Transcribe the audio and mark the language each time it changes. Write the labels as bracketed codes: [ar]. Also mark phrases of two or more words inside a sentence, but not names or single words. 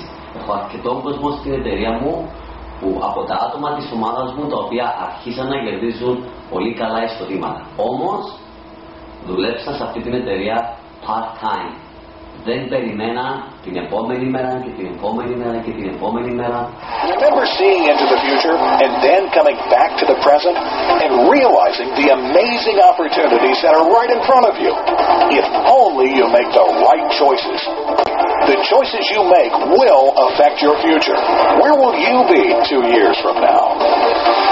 [el] Έχω αρκετό κόσμο στην εταιρεία μου που από τα άτομα της ομάδας μου τα οποία αρχίσαν να κερδίζουν πολύ καλά εισοδήματα. Όμως δουλέψαν σε αυτή την εταιρεία part-time. Δεν περιμένα την επόμενη μέρα και την επόμενη μέρα και την επόμενη μέρα. [en] Remember seeing into the future and then coming back to the present and realizing the amazing opportunities that are right in front of you. If only you make the right choices. The choices you make will affect your future. Where will you be 2 years from now?